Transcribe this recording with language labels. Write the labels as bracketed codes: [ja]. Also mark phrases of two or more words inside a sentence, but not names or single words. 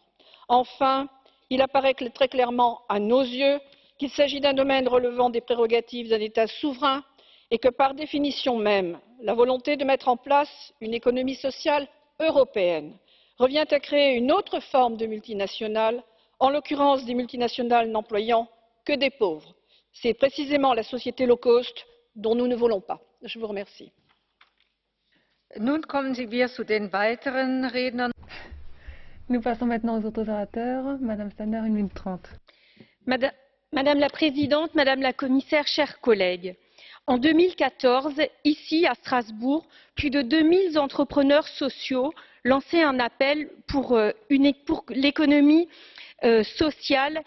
[fr] Enfin, il apparaît très clairement à nos yeux qu'il s'agit d'un domaine relevant des prérogatives d'un État souverain et que par définition même, la volonté de mettre en place une économie sociale européenne revient à créer une autre forme de multinationales, en l'occurrence des multinationales n'employant que des pauvres. C'est précisément la société [en] low cost [fr] dont nous ne voulons pas. Je vous remercie. [de] Nun kommen wir zu den weiteren Rednern. [fr] Nous passons maintenant aux autres orateurs. Madame Sander, 1 minute 30. Madame la Présidente, Madame la Commissaire, chers collègues, en 2014, ici à Strasbourg, plus de 2000 entrepreneurs sociaux lançaient un appel pour l'économie sociale